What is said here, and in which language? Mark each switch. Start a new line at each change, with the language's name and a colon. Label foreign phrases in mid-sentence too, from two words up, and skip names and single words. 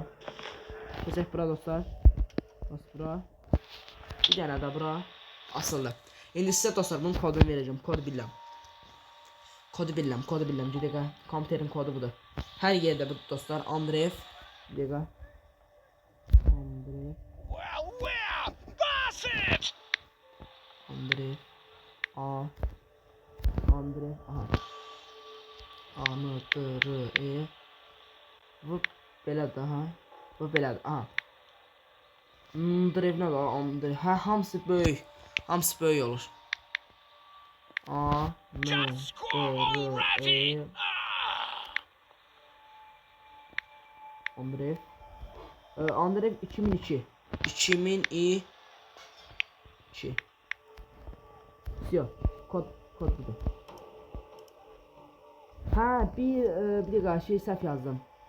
Azerbaijani: Keçək bura dostlar. Bas bura. Bir dənə də bura. Asıldı. İndi sizə dostlar bunun kodunu verəcəm. Kod bilirəm. Kodu bilirəm. Bir dəqiqə. Kompüterin kodu budur. Hər yerdə bu dostlar. Andreev. Bir dəqiqə. Andreev.
English: Well, where? Pass it!
Azerbaijani: Andreev. Andreev. Aha. A-N-D-R-E. Bu belə daha. Bu belədir. Aha. Andreev nə var? Andreev. Hə, hamısı böyük. Hamısı böyük olur.
English: Just score already!
Azerbaijani: Andreev. Andreev 2002. 2002.
Russian: Всё.
Azerbaijani: Kod budur. Ha bir dakika şey səhv yazdım.